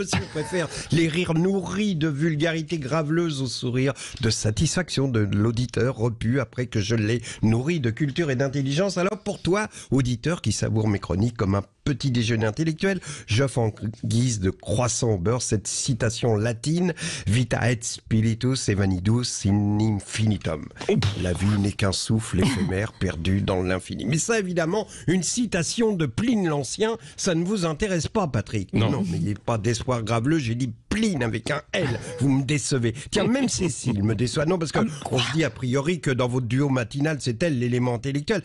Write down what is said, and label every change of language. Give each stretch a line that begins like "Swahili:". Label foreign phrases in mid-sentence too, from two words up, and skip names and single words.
French: Monsieur préfère les rires nourris de vulgarité graveleuse au sourire de satisfaction de l'auditeur repu après que je l'ai nourri de culture et d'intelligence. Alors pour toi, auditeur qui savoure mes chroniques comme un petit déjeuner intellectuel, j'offre en guise de croissant au beurre cette citation latine
Latin: Vita et spiritus evanidus in infinitum.
French: La vie n'est qu'un souffle éphémère perdu dans l'infini. Mais ça, évidemment, une citation de Pline l'Ancien, ça ne vous intéresse pas, Patrick. Non. N'ayez pas d'espoir graveleux, j'ai dit Pline avec un L. Vous me décevez. Tiens, même Cécile me déçoit. Non, parce que on se dit a priori que dans votre duo matinal, c'est elle l'élément intellectuel.